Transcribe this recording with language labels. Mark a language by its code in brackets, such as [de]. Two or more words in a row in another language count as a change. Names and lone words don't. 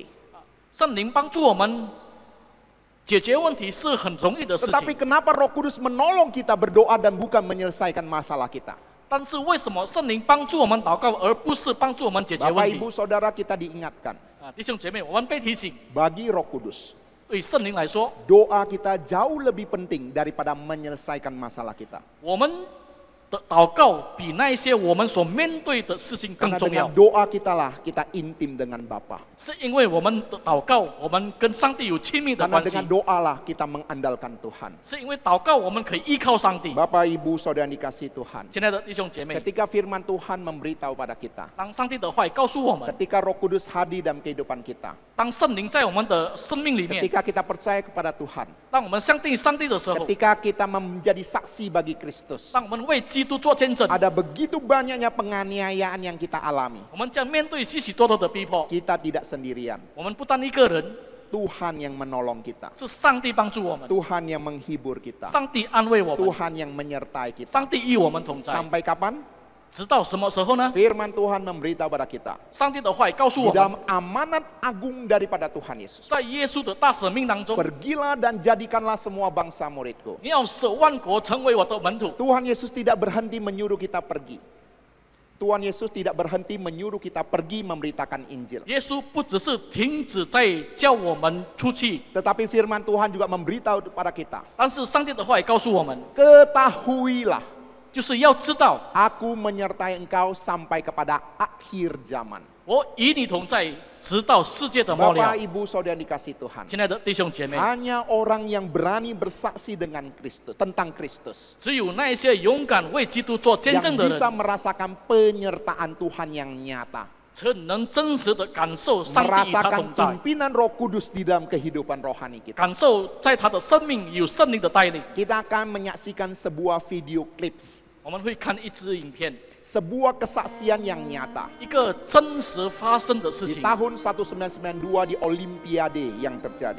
[zh] 圣灵帮助我们解决问题是很容易的事 [id] Tetapi [zh] 情， [id] kenapa Roh Kudus menolong kita berdoa dan bukan menyelesaikan masalah kita? [zh] 但是为什么圣灵帮助我们祷告，而不是帮助我们解决 [id] Bapak [zh] 问题 [id] Ibu？ Saudara kita diingatkan, [zh] 啊，弟兄姐妹，我们被提醒， [id] bagi Roh Kudus, [zh] 对圣灵来说， [id] doa kita jauh lebih penting daripada menyelesaikan masalah kita. [zh] 我们的祷告比那一些我们所面对的事情更 [id] Karena [zh] 重要 [id] dengan，doa kita lah kita intim dengan Bapa. [zh] 是因为我们的祷告，我们跟上帝有亲密的 [id] Karena [zh] 关系 [id] dengan，doa lah kita mengandalkan Tuhan. [zh] 是因为祷告我们可以依靠上帝。 [id] Bapak Ibu Saudara yang dikasih Tuhan, [zh] 亲爱的弟兄姐妹， [id] ketika firman Tuhan memberitahu pada kita, [zh] 当上帝的话语告诉我们， [id] ketika Roh Kudus hadir dalam kehidupan kita, [zh] 当圣灵在我们的生命里面， [id] ketika kita percaya kepada Tuhan, [zh] 当我们相信上帝的时候， [id] ketika kita menjadi saksi bagi Kristus, [zh] 当我们为基督做见证， [id] ada begitu banyaknya penganiayaan yang kita alami. [zh] 我们将面对许许多多的逼迫。 [id] Kita tidak sendirian. [zh] 我们不单一个人， [id] Tuhan yang menolong kita. [zh] 是上帝帮助我们， [id] Tuhan yang menghibur kita. [zh] 上帝安慰我们， [id] Tuhan yang menyertai kita. [zh] 上帝与我们同在。 [id] Sampai kapan? [zh] 直到什么时候呢？ [id] Firman Tuhan memberitahu pada kita. [zh] 上帝的话语告诉 [id] Di [zh] 我们， [id] dalam amanat agung daripada Tuhan Yesus. [zh] 在耶稣的大使命当中， [id] Pergilah dan jadikanlah semua bangsa muridku. [zh] 你要使万国成为我的门徒。 [id] Tuhan Yesus tidak berhenti menyuruh kita pergi. Tuhan Yesus tidak berhenti menyuruh kita pergi memberitakan Injil. [zh] 耶稣不只是停止在叫我们出去， [id] Tetapi firman Tuhan juga memberitahu kepada kita. [zh] 但是上帝的话语告诉我们， [id] Ketahuilah, [zh] 就是要知道， [id] aku menyertai engkau sampai kepada akhir zaman. [zh] 我与你同在， 直到世界的末了 [id] Bapak,。Ibu, Saudara dikasih Tuhan. [zh] 亲爱的弟兄姐妹， [id] Hanya orang yang berani bersaksi dengan Kristus, tentang Kristus, [zh] 只有那一些勇敢为基督做见 [id] yang [zh] 证的 [id] bisa [zh] 人， [id] merasakan penyertaan Tuhan yang nyata, [zh] 才能真实的感受上帝与他 [id] merasakan [zh] 同在， [id] pimpinan Roh Kudus di dalam kehidupan rohani kita. [zh] 感受在他的生命有圣灵的带领。 [id] Kita akan menyaksikan sebuah [en] video clips, [zh] 我们会看一支影片， [id] sebuah kesaksian yang nyata. [zh] 一个真实发生的事 [id] Di [zh] 情。 [id] tahun 1992 di Olimpiade yang terjadi.